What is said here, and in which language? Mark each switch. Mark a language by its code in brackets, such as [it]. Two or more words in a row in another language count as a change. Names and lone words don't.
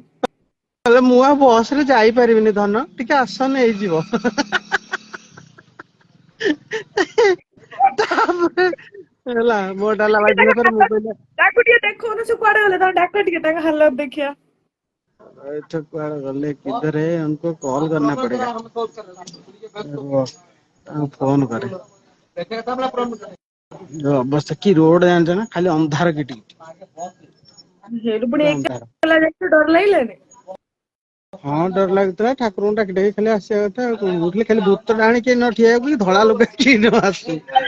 [or] ହେଲେ ମୁଁ ଆଉ ବସ ରେ ଯାଇପାରିବିନି ଧନ ଟିକେ ଆସ ନେଇଯିବ। ତାପରେ ହେଲା ମୋ ଡାଲା ଟିକେ ବାଜିଲା ତାଙ୍କ ପରେ ମୁଁ ହାଲତ କହିଲି ତାକୁ ଟିକେ ଦେଖଉନ ସେ କୁଆଡେ ଗଲେ ତାଙ୍କୁ ଡାକ ଟିକେ ତାଙ୍କ ହାଲତ ଦେଖିବା। ଏଠେ କୁଆଡେ ଗଲେ [hi] किधर है उनको कॉल करना पड़ेगा। [or] ରୁହ ତାଙ୍କୁ ଫୋନ କରେ। ଯୋଉ ଅବସ୍ଥା କି ରୋଡ ଜାଣିଛ ନା ଖାଲି ଅନ୍ଧାର କିଟି କିଟି। ହେଇଠୁ ପୁଣି ପୁରା ଅନ୍ଧାର। ଏକେଲା ଯାଇଥିଲୁ ଡର ଲାଗିଲାନି। ହଁ ଡର ଲାଗୁଥିଲା ଠାକୁରଙ୍କୁ ଡାକି ଡାକି ଖାଲି ଆସିବା କଥା ଆଉ କଣ କହୁଥିଲି ଖାଲି ଭୂତ ଡାହାଣୀ କେହି ନ ଠିଆ ହେବାକୁ ଧଳା ଲୁଗା କେହି ନ ଆସୁ।